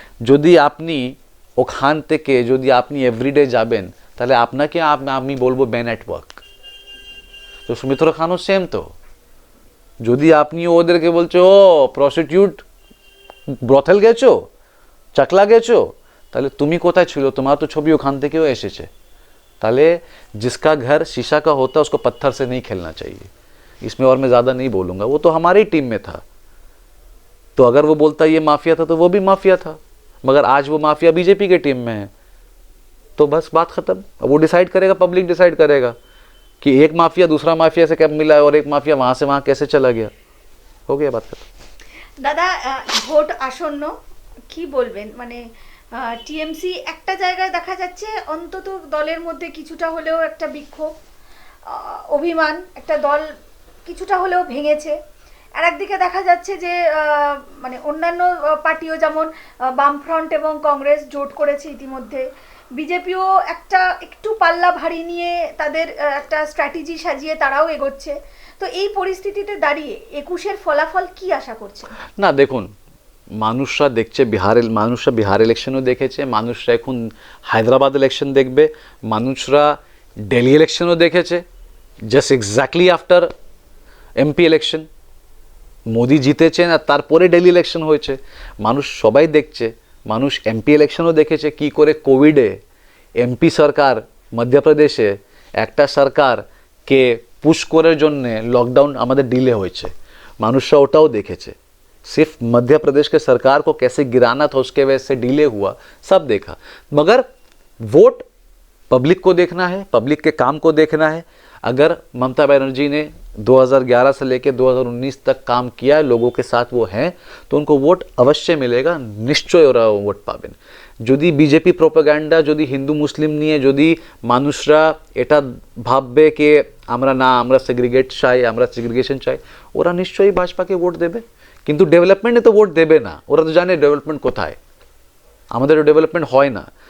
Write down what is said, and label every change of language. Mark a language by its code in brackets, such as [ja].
[bn] যদি আপনি ওখান থেকে যদি আপনি এভরিডে যাবেন, তাহলে আপনাকে আমি বলবো ম্যান অ্যাট ওয়ার্ক। তো সৌমিত্র খানও সেম। তো যদি আপনি ওদেরকে বলছো ও প্রস্টিটিউট, ব্রথেল গেছো, চাকলা গেছো, তাহলে তুমি কোথায় ছিল? তোমার তো ছবি ওখান থেকেও এসেছে। [hi] তাহলে जिसका घर शीशा का होता है उसको पत्थर से नहीं खेलना चाहिए। इसमें और मैं ज़्यादा नहीं बोलूँगा, वो तो हमारी टीम में था। तो अगर वो बोलता ये माफिया था तो वो भी माफिया था, मगर आज वो माफिया बीजेपी के टीम में है, तो बस बात ख़त्म। वो डिसाइड करेगा, पब्लिक डिसाइड करेगा कि एक माफिया दूसरा माफिया से कब मिला है और एक माफिया वहाँ से वहाँ कैसे चला गया। हो गया बात खत्म। [bn] দাদা ভোট আসন্ন, কি বলবেন? মানে টিএমসি একটা জায়গায় দেখা যাচ্ছে অন্তত দলের মধ্যে কিছুটা হলেও একটা বিক্ষোভ, অভিমান, একটা দল কিছুটা হলেও ভেঙেছে। আর একদিকে দেখা যাচ্ছে যে মানে অন্যান্য পার্টিও যেমন বামফ্রন্ট এবং কংগ্রেস জোট করেছে ইতিমধ্যে, বিজেপিও একটু পাল্লা ভারী নিয়ে তাদের একটা স্ট্র্যাটেজি সাজিয়ে তারাও এগোচ্ছে। তো এই পরিস্থিতিতে দাঁড়িয়ে 21-এর ফলাফল কি আশা করছে? না দেখুন, মানুষরা দেখছে, মানুষরা বিহার ইলেকশনও দেখেছে, মানুষরা এখন হায়দ্রাবাদ ইলেকশন দেখবে, মানুষরা দিল্লি ইলেকশনও দেখেছে। Just exactly after MP election Modi জিতেছেন আর তারপরে দিল্লি ইলেকশন হয়েছে। মানুষ সবাই দেখছে, মানুষ এমপি ইলেকশনও দেখেছে কি করে কোভিডে এমপি সরকার মধ্যপ্রদেশে একটা সরকারকে পুশ করার জন্যে লকডাউন আমাদের ডিলে হয়েছে, মানুষরা ওটাও দেখেছে। [hi] सिर्फ मध्य प्रदेश के सरकार को कैसे गिराना था उसके वजह से डिले हुआ, सब देखा। मगर वोट पब्लिक को देखना है, पब्लिक के काम को देखना है। अगर ममता बनर्जी ने 2011 से लेकर 2019 तक काम किया है, लोगों के साथ वो हैं, तो उनको वोट अवश्य मिलेगा, निश्चय [bn] ওরা ভোট পাবেন। যদি বিজেপি প্রোপাগান্ডা, যদি হিন্দু মুসলিম নিয়ে যদি মানুষরা এটা ভাববে যে আমরা সেগ্রিগেট চাই, আমরা সেগ্রিগেশন চাই, ওরা নিশ্চয়ই ভাজপাকে ভোট দেবে। কিন্তু ডেভেলপমেন্টে তো ভোট দেবে না, ওরা তো জানে ডেভেলপমেন্ট কোথায়। আমাদের ডেভেলপমেন্ট হয় না।